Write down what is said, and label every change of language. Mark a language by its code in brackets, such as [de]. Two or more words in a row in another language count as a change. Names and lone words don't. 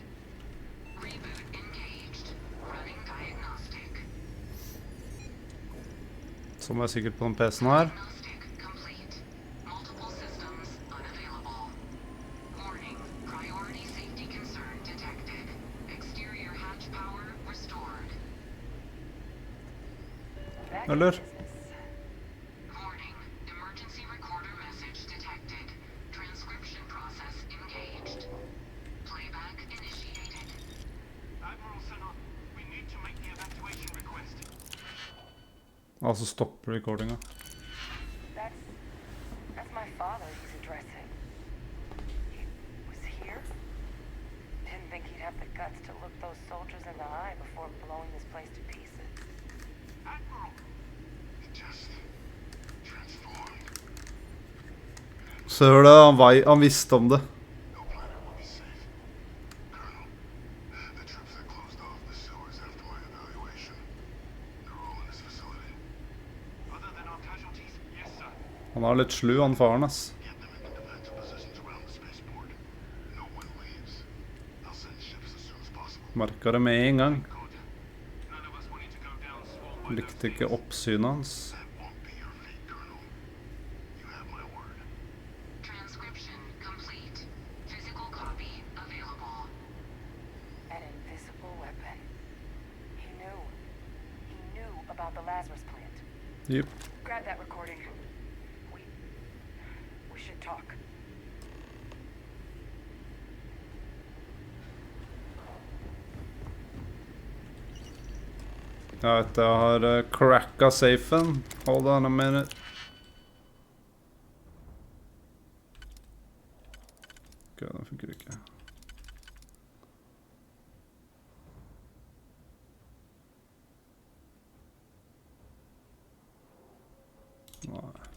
[en] Reboot engaged. Running diagnostic. [no] Som er sikkert på den PC-en her. [en] Diagnostic complete. Multiple systems unavailable. Warning. Priority safety concern detected. Exterior hatch power restored. [no] Eller? [en] Warning. Emergency recorder message detected. Transcription process engaged. Playback initiated. Admiral Senna, we need to make the evacuation request. [no] Altså stopp recordinga. [en] That's my father he's addressing. He was here? Didn't think he'd have the guts to look those soldiers in the eye before blowing this place to pieces. Admiral! It just transformed. [no] Ser du det? Han visste om det. [en] No planet will be safe. Colonel, the troops that closed off the sewers after my evaluation. They're all in this facility. Other than our casualties, yes, sir. [no] Han er litt slu, han faren, ass. [en] Get them into defensive positions around the spaceport. No one leaves. I'll send ships as soon as possible. [no] Merket det med en gang. [en] Good. None of us wanted to go down swarmed by [no] Likte [en] those [no] ikke [en] things. [no] oppsynet hans. [en] That won't be your fate, Colonel. You have my word. Transcription complete. Physical copy available. An invisible weapon. He knew about the Lazarus plant. [no] Jep. [en] Grab that recording. We should talk. [no] Jeg vet, jeg har cracka safen. [en] Hold on a minute. [no] Ok, den funker ikke. Nei.